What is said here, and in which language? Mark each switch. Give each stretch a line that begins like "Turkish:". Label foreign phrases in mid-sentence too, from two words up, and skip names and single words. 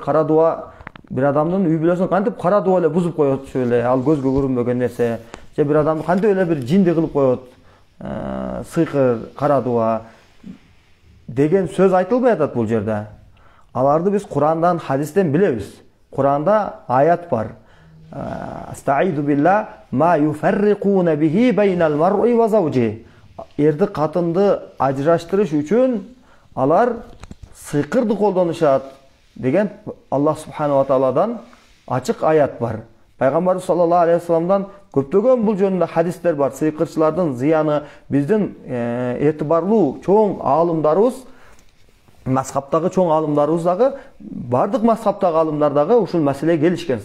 Kyrgyz: Кара дуа бир адамдын үй бүлөсүн кантип кара дуа эле бузуп коет эле, ал көзгө көрүнбөгөн нерсе. Же бир адамды кантип эле бир жинди кылып коет. Сыйкыр, кара дуа деген сөз айтылбай атат бул жерде. Аларды биз Курандан, хадистен билебиз. Куранда аят бар.
Arabic: أستعيذ بالله ما يفرقون به بين المرء وزوجه.
Kyrgyz: Эрди катынды ажыраштырыш үчүн алар сыйкырды колдонушат деген Аллах
Arabic: سبحانه وتعالى
Kyrgyz: ачык аят бар. Пайгамбарыбыз
Arabic: صلى الله عليه وسلم
Kyrgyz: көптөгөн бул жөнүндө хадистер бар. Сыйкырчылардын зыяны, биздин этибарлуу чоң аалымдарыбыз, мазхабтагы чоң аалымдарыбыз дагы, бардык мазхабтагы аалымдар дагы ушул маселеге келишкен.